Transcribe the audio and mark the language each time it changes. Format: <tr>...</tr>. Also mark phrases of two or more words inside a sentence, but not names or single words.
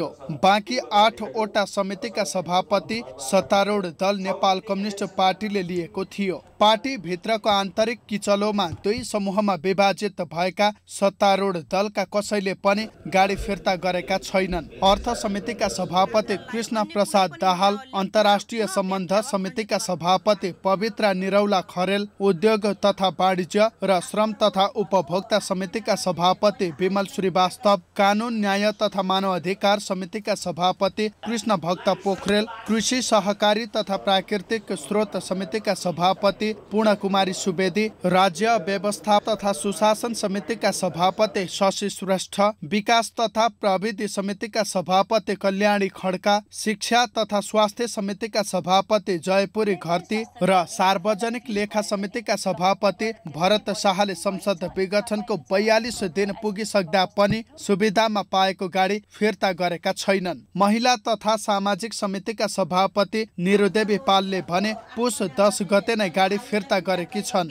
<ne>बाँकी 8वटा समितिका सभापति सत्तारूढ दल नेपाल कम्युनिस्ट पार्टीले लिएको थियो। पार्टी भित्रको आन्तरिक किचलोमा दुई समूहमा विभाजित भएका सत्तारूढ दलका कसैले पनि गाडी फिर्ता गरेका छैनन्। अर्थ समितिका सभापति कृष्ण प्रसाद दाहाल, अन्तर्राष्ट्रिय सम्बन्ध समितिका सभापति पवित्रा निरौला खरेल, उद्योग तथा वाणिज्य र श्रम तथा उपभोक्ता समितिका सभापति विमल श्रीवास्तव, कानून न्याय तथा मानव अधिकार समितिका सभापति कृष्ण भक्त पोखरेल, कृषि सहकारी तथा प्राकृतिक स्रोत समितिका सभापति पूर्ण कुमारी सुवेदी, राज्य व्यवस्था तथा सुशासन समितिका सभापति शशि श्रेष्ठ, विकास तथा प्रविधि समितिका सभापति कल्याणी खड्का, शिक्षा तथा स्वास्थ्य समितिका सभापति जयपुरी घरती र सार्वजनिक लेखा समितिका सभापति भरत शाहले संसद विघटनको 42 दिन पुगिसक्दा पनि सुविधामा पाएको गाडी फिर्ता गरेका छैनन्। महिला तथा सामाजिक समितिका सभापति निरुदेवी पालले भने पुस 10 गते नै गाडी फिर्ता गरेकी छन्।</ne>